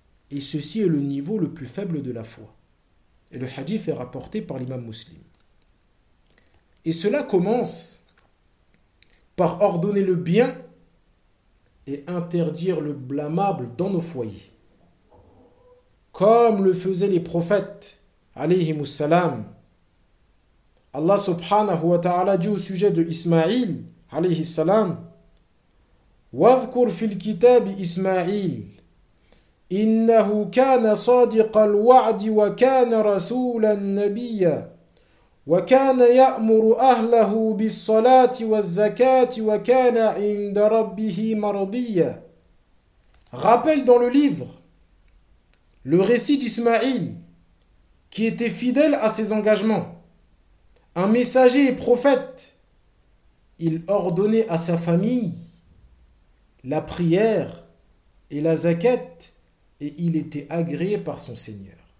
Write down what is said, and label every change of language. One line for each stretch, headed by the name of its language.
French: Et ceci est le niveau le plus faible de la foi. Et le hadith est rapporté par l'imam Muslim. Et cela commence par ordonner le bien et interdire le blâmable dans nos foyers. Comme le faisaient les prophètes, alayhim salam. Allah subhanahu wa ta'ala dit au sujet de Ismaïl, alayhi salam,
Arabic: وَذْكُرْ فِي الْكِتَابِ إِسْمَاعِيلِ إِنَّهُ كَانَ صَادِقَ الْوَعْدِ وَكَانَ رَسُولًا نَبِيًّا وَكَانَ يَأْمُرُ أَهْلَهُ بِالصَّلَاةِ وَالزَّكَاةِ وَكَانَ عِنْدَ رَبِّهِ مَرْضِيًّا.
French: Rappelle dans le livre le récit d'Ismaïl, qui était fidèle à ses engagements, un messager et prophète. Il ordonnait à sa famille la prière et la zakat, et il était agréé par son Seigneur.